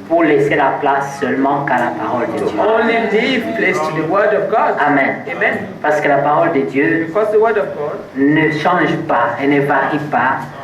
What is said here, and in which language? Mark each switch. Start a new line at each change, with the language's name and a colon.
French: pour laisser la place seulement qu'à la parole de
English: to
French: Dieu.
English: only give place to the word of God.
French: Amen.
English: Amen.
French: Parce que la parole de Dieu
English: Because the word of God
French: ne change pas et ne varie pas.